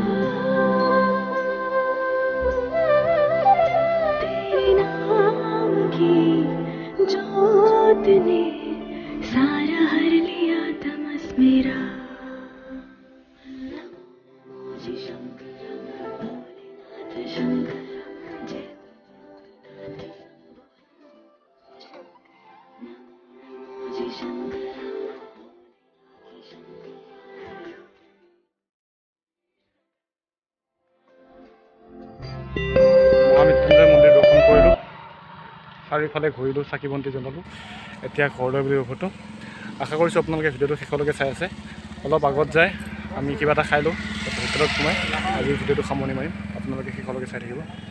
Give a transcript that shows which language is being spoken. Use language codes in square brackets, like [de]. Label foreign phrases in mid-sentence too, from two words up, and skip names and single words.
[hi] तेरे नाम की जोत ने सारा हर लिया तमस मेरा मुझे शंकर भोलेनाथ शंकर जय मुझे शंकर [as] মহামৃত্যুঞ্জয় মন্দিৰ দৰ্শন কৰিলোঁ চাৰিওফালে ঘূৰিলোঁ চাকি বন্তি জ্বলালোঁ এতিয়া ঘৰলৈ বুলি উভতো আশা কৰিছোঁ আপোনালোকে ভিডিঅ'টো শেষলৈকে চাই আছে অলপ আগত যায় আমি কিবা এটা খাই লওঁ হোটেলত সোমাই আজিৰ ভিডিঅ'টো সামৰণি মাৰিম আপোনালোকে শেষলৈকে চাই থাকিব